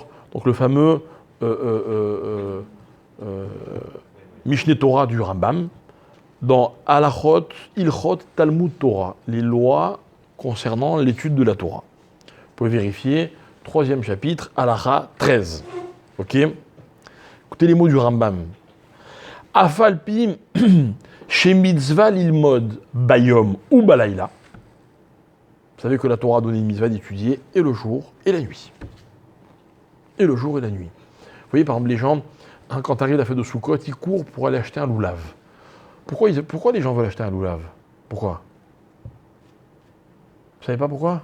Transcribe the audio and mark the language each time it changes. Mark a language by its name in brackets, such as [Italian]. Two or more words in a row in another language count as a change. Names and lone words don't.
[French] Donc le fameux Mishneh Torah du Rambam, dans [Hebrew] הלכות, הלכות, תלמוד תורה, [French] les lois concernant l'étude de la Torah. Vous pouvez vérifier, 3e chapitre, halacha 13. Ok? Écoutez les mots du Rambam. [Hebrew] אף על פי שמצוה ללמוד ביום ובלילה. [French] Vous savez que la Torah a donné une mitzvah d'étudier et le jour et la nuit. Et le jour et la nuit. Vous voyez, par exemple, les gens, quand arrive la fête de Sukkot, ils courent pour aller acheter un loulav. Pourquoi les gens veulent acheter un loulav? Pourquoi? Vous savez pas pourquoi?